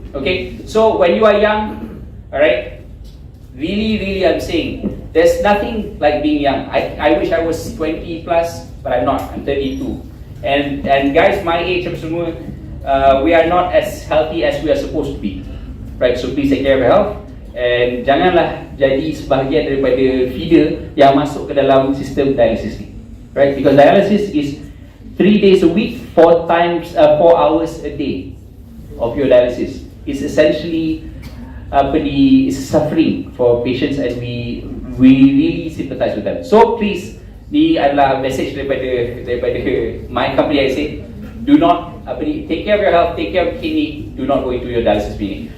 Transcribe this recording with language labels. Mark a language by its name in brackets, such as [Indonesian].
[English] Okay, so when you are young, alright, really I'm saying there's nothing like being young. I wish I was 20 plus, but I'm not. I'm 32. And guys my age semua, we are not as healthy as we are supposed to be. Right, so please take care of your health. [Malay] And janganlah jadi sebahagian daripada feeder yang masuk ke dalam sistem dialysis ni. [English] Right, because dialysis is 3 days a week, 4 hours a day of your dialysis. It's essentially it's suffering for patients and we really sympathize with them. So please, [Malay] ni adalah message daripada [English] my company. I say, do not take care of your health, take care of kidney, do not go into your dialysis clinic.